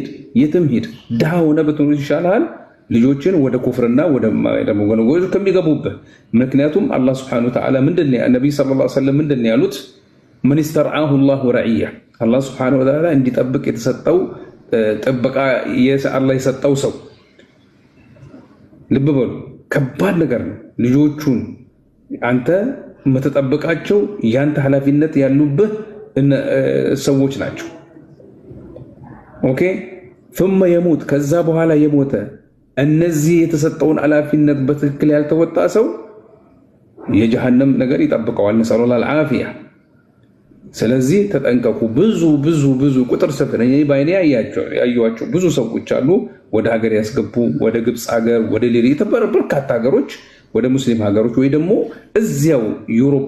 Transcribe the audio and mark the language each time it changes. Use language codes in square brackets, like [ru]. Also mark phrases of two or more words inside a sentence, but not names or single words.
[am] የትም ሂድ። ድሃ ሆነ ብትኖር ይሻላል ልጆችን ወደ ኩፍርና ወደ ማይደም ወገኖች ከሚገቡበት። ምክንያቱም አላህ [ar] سبحانه وتعالى [am] ምንድነው ነብዩ [ar] صلى الله عليه وسلم [am] ምንድነው ያሉት? [ar] من استرعاه الله رعيه الله سبحانه وتعالى [am] እንዲጠብቅ የተሰጠው ጥበቃ አላህ የሰጠው ሰው ልብ በሉ ከባድ ነገር ነው። ልጆቹን አንተ የምትጠብቃቸው ያንተ ኃላፊነት ያሉብህ ሰዎች ናቸው። ኦኬ [ar] ثم يموت [am] ከዛ በኋላ የሞተ እነዚህ የተሰጠውን ኃላፊነት በትክክል ያልተወጣ ሰው የጀሃነም ነገር ይጠብቀዋል። [ar] نسأل الله العافية። [am] ስለዚህ ተጠንቀቁ። ብዙ ቁጥር ስፍር እኔ ባይኔ ያያቸው ብዙ ሰዎች አሉ ወደ ሀገር ያስገቡ ወደ ግብጽ ሀገር ወደ ሌላ በርካታ ሀገሮች ወደ ሙስሊም ሀገሮች ወይ ደግሞ እዚያው ዩሮፕ